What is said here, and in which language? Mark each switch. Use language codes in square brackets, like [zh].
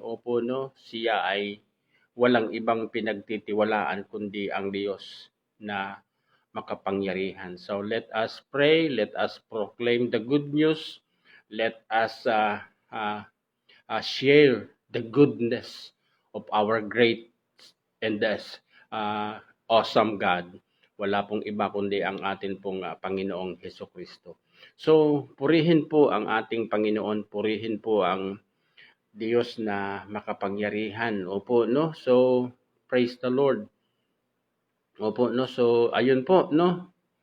[tl] Opo, no, siya ay walang ibang pinagtitiwalaan kundi ang Diyos na makapangyarihan. [en] So let us pray, let us proclaim the good news, let us share the goodness of our great and awesome God. [tl] Wala pong iba kundi ang atin pong Panginoong Hesukristo. So, purihin po ang ating Panginoon, purihin po ang Diyos na makapangyarihan. Opo, no? So, [en] praise the Lord. [tl] Opo, no? So, ayun po, no?